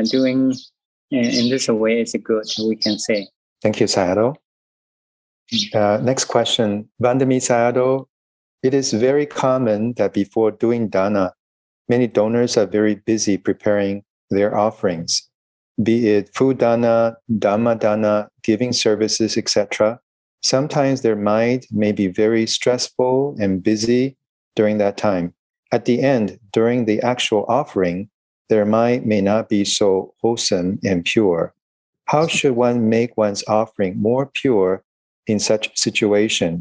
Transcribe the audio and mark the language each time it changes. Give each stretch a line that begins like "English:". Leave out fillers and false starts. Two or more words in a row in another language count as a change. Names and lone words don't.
English: Doing in this way is good, we can say. Thank you, Sayadaw. Next question. Vandami Sayadaw, it is very common that before doing dana, many donors are very busy preparing their offerings, be it food dana,
Pali: dhamma dana,
English: giving services, etc. Sometimes their mind may be very stressful and busy during that time. At the end, during the actual offering, their mind may not be so wholesome and pure. How should one make one's offering more pure in such situation?